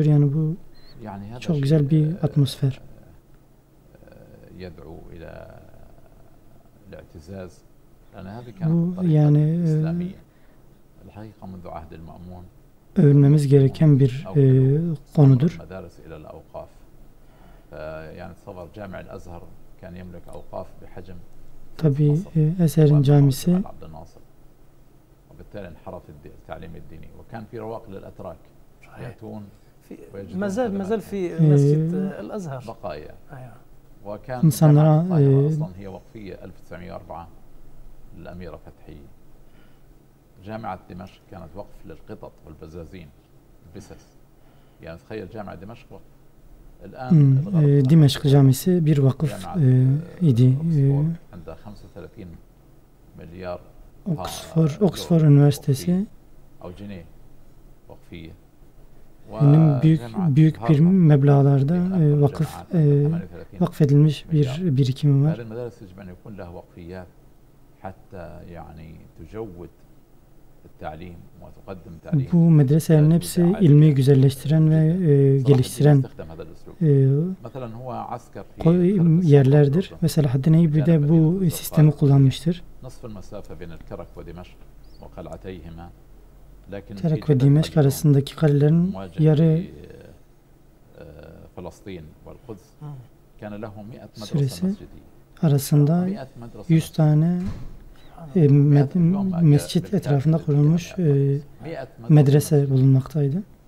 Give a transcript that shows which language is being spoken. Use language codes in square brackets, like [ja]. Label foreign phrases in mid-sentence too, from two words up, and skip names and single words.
[tr] Yani bu çok güzel bir atmosfer. Bu yani övülmemiz gereken bir konudur. Tabii Ezher'in camisi [ar] مازال في مسجد الأزهر insanlara الأميرة فتحية جامعة دمشق كانت وقف للقطط والبزازين البسس. يعني تخيل جامعة دمشق وقف. الآن الغرب [tr] Dimeşk Camisi bir vakıf idi. [ar] عندها 35 مليار [tr] Oxford Üniversitesi [ar] أو جنيه وقفية. [tr] büyük bir meblağlarda vakfedilmiş bir birikimi var. [ar] المدارس يجب أن يكون لها وقفيات حتى يعني تجود التعليم وتقدم تعليم. [tr] Bu medreselerin hepsi ilmi güzelleştiren ve geliştiren yerlerdir. Ve Selahaddin Eyyubi de bu sistemi kullanmıştır. Terak ve Dimeşk arasındaki kalelerin yarı süresi arasında 100 tane mescit etrafında kurulmuş medrese bulunmaktaydı.